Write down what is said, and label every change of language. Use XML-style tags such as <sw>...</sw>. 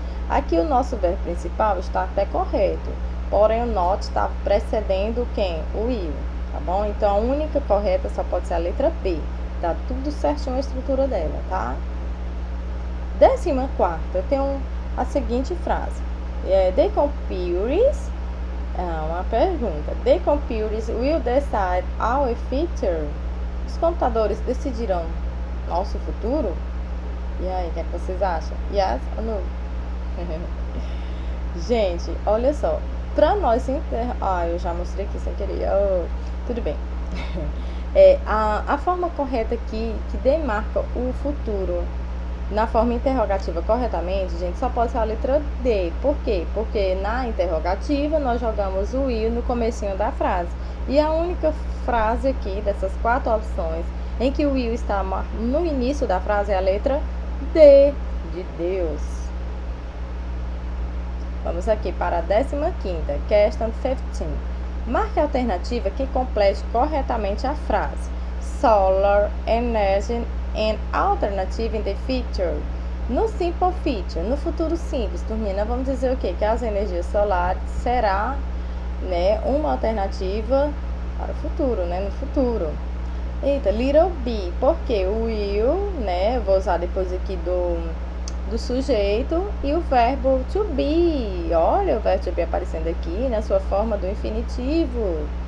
<pt>Aqui o nosso verbo principal está até correto. Porém, o not está precedendo quem? O will, tá bom? Então, a única correta só pode ser a letra B. Tá tudo certinho a estrutura dela, tá? 14ª, eu tenho a seguinte frase.</pt> <en>The computers,</en> <pt>uma pergunta.</pt> <en>The computers will decide our future.</en> <pt>Os computadores decidirão nosso futuro? E aí, o que vocês acham? Yes ou no? Gente, olha só. Pra nós eu já mostrei aqui sem querer. Tudo bem. A forma correta aqui, que demarca o futuro na forma interrogativa corretamente, gente, só pode ser a letra D. Por quê? Porque na interrogativa nós jogamos o will no comecinho da frase. E a única frase aqui, dessas 4 opções, em que o will está no início da frase é a letra D, de Deus. Vamos aqui para a 15ª,</pt> <en>question 15.</en> <pt>Marque a alternativa que complete corretamente a frase.</pt> <en>Solar energy and alternative in the future.</en> <pt>No simple future, no futuro simples, turminha, vamos dizer o quê? Que as energias solares será, né, uma alternativa para o futuro, né, no futuro. Eita,</pt> <en>little b,</en> <pt>porque o will, né, eu vou usar depois aqui do do sujeito e o verbo to be. Olha o verbo to be aparecendo aqui na sua forma do infinitivo.</pt>